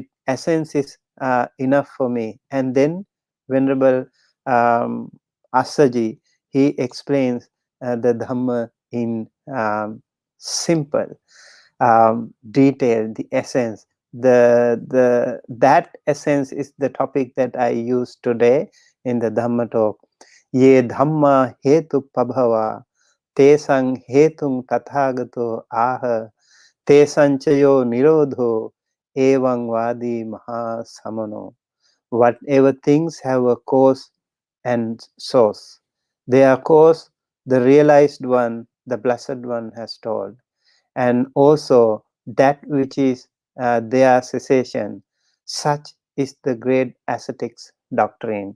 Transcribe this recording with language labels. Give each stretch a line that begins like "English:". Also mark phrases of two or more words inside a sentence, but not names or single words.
English: Essence is enough for me. And then Venerable Asaji, he explains the Dhamma in simple detail, the essence. That essence is the topic that I use today in the Dhamma talk.
Pali: Ye Dhamma hetu pabhava tesang hetung tathagato aha tesanchayo nirodho evang vadi mahasamano.
English: Whatever things have a cause and source, their cause the realized one, the blessed one, has told, and also that which is their cessation. Such is the great ascetics doctrine.